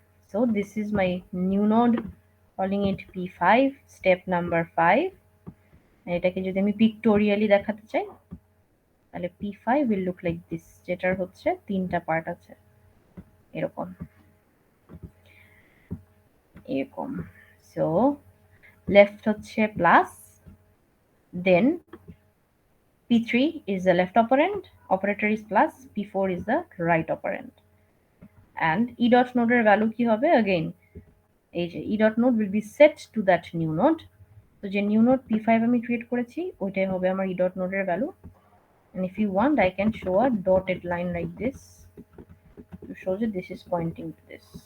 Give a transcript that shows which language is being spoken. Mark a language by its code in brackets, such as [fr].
[en] So this is my new node, calling it p5, step number 5. [bn] এটাকে যদি আমি পিক্টোরিয়ালি দেখাতে চাই তাহলে [en] p5 will look like this, [bn] যেটার হচ্ছে তিনটা পার্ট আছে, এরকম এরকম। সো লেফট হচ্ছে plus, [en] then p3 is the left operand, operator is plus, p4 is the right operand, and e dot node [bn] এর ভ্যালু কি হবে? [en] again [bn] এই যে [en] E dot node will be set to that new node. [bn] তো যে new node p5 আমি create করেছি ওইটাই হবে আমার ই ডট নোডের value. [en] and if you want I can show a dotted line like this to show that this is pointing to this.